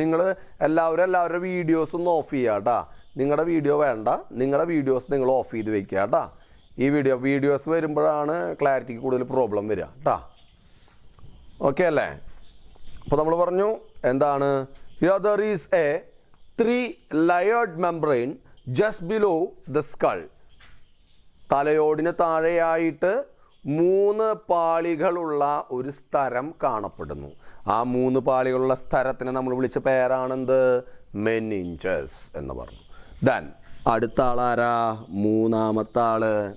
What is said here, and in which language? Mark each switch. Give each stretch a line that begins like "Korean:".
Malayalam: നിങ്ങൾ എല്ലാവരുടെ വീഡിയോസ് ഒന്ന് ഓഫ് ചെയ്യുക കേട്ടാ. നിങ്ങളുടെ വീഡിയോ വേണ്ട, നിങ്ങളുടെ വീഡിയോസ് നിങ്ങൾ ഓഫ് ചെയ്ത് വെക്കുക കേട്ടാ. ഈ വീഡിയോസ് വരുമ്പോഴാണ് ക്ലാരിറ്റിക്ക് കൂടുതൽ പ്രോബ്ലം വരിക കേട്ടാ. ഓക്കെ അല്ലേ? അപ്പോൾ നമ്മൾ പറഞ്ഞു എന്താണ്?
English: Here there is a 3 layered membrane just below the skull.
Malayalam: തലയോടിന് താഴെയായിട്ട് 3 പാളികളുള്ള ഒരു സ്ഥലം കാണപ്പെടുന്നു. ആ 3 പാളികളുള്ള സ്ഥലത്തിന് നമ്മൾ വിളിച്ച പേരാണെന്ത്? മെനിഞ്ചസ് എന്ന് പറഞ്ഞു. ദെൻ അടുത്ത ആളാരാ? മൂന്നാമത്തെ ആള്.